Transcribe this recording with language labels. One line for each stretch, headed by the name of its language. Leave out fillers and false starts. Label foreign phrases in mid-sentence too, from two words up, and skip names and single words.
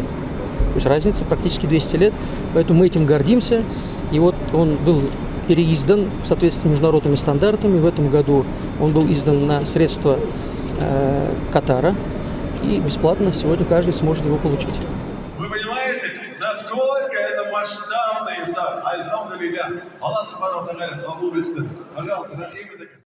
Russian: То есть разница практически 200 лет. Поэтому мы этим гордимся. И вот он был переиздан в соответствии с международными стандартами. В этом году он был издан на средства Катара. И бесплатно сегодня каждый сможет его получить. Вы понимаете, насколько это масштабный ифтар? Альхамдулилля.
Arabic: الله سبحانه وتعالى
Tatar: кабул етсин.
Russian: Пожалуйста, рахим.